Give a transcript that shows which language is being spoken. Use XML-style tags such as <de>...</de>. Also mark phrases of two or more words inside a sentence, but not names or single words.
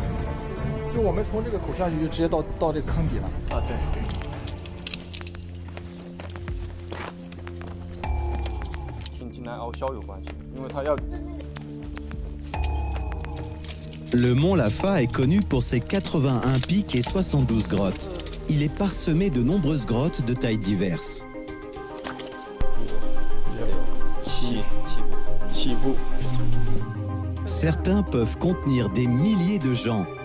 <zh>就我们从这个口下去，就直接到这个坑底了。啊，对。南凹削有关系，因为它要。</zh> <fr>Le mont Lafa est connu pour ses 81 pics et 72 grottes. Il est parsemé de nombreuses grottes de tailles diverses. Certains peuvent contenir des milliers de gens.</fr>